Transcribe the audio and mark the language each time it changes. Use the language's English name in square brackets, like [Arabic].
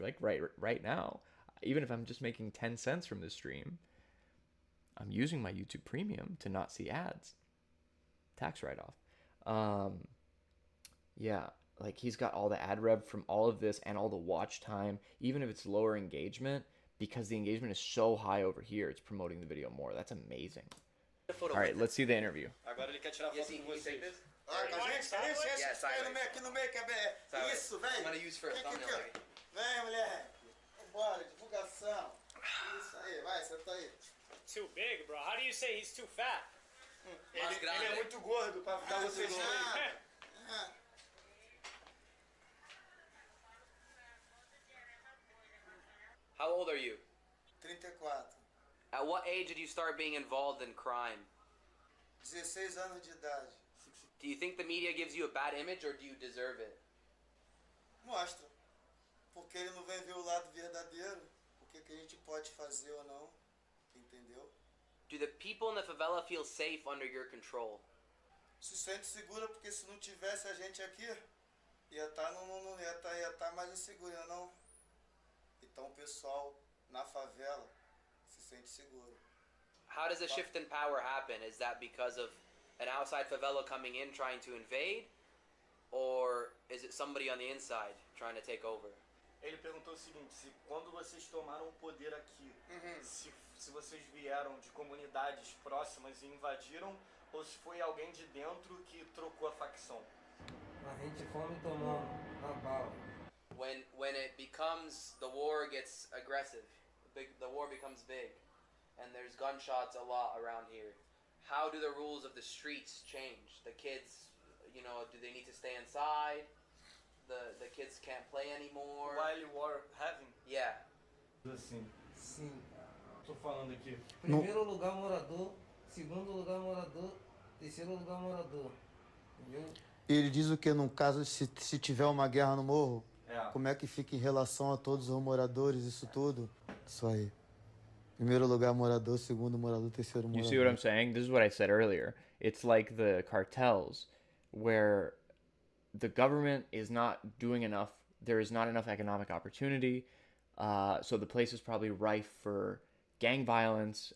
[English] Like right now, even if I'm just making 10 cents from this stream, I'm using my YouTube Premium to not see ads. Tax write-off. Yeah, like he's got all the ad rev from all of this and all the watch time, even if it's lower engagement, because the engagement is so high over here, it's promoting the video more. That's amazing. All right, let's see the interview. [Portuguese] Agora ele quer tirar foto com vocês. Ah, com a gente? [English] Yes, [Portuguese] aqui no meio, que é isso, vem. [English] I'm gonna use for a thumbnail. [Portuguese] Vem, mulher. Bora, divulgação. Isso aí, vai, senta aí. [English] Too big, bro. How do you say he's too fat? [Portuguese] Ele é muito gordo pra ficar vocês aí. [English] How old are you? 34. At what age did you start being involved in crime? [Portuguese] 16 anos de idade. [English] Do you think the media gives you a bad image, or do you deserve it? [Portuguese] Mostra. Porque ele não vem ver o lado verdadeiro. O que a gente pode fazer ou não. Entendeu? [English] Do the people in the favela feel safe under your control? [Portuguese] Se sente segura, porque se não tivesse a gente aqui, ia estar mais inseguro, não? Então o pessoal na favela se sente seguro. [English] How does a shift in power happen? Is that because of an outside favela coming in trying to invade? Or is it somebody on the inside trying to take over? [Portuguese] Ele perguntou o seguinte, se quando vocês tomaram o poder aqui, se vocês vieram de comunidades próximas e invadiram, ou se foi alguém de dentro que trocou a facção. A gente fome tomando a bala. [English] When it becomes, the war gets aggressive, the war becomes big, and there's gunshots a lot around here. How do the rules of the streets change? The kids, do they need to stay inside? The kids can't play anymore? While war having? Yeah. [Portuguese] Assim. Sim. Tô falando aqui. Primeiro lugar morador, segundo lugar morador, terceiro lugar morador. Entendeu? Ele diz o que num caso se tiver uma guerra no morro? É. Como é que fica em relação a todos os moradores, isso tudo? Isso aí. Primeiro lugar morador, segundo morador, terceiro morador. [English] You see what I'm saying? This is what I said earlier. It's like the cartels where the government is not doing enough. There is not enough economic opportunity. So the place is probably rife for gang violence.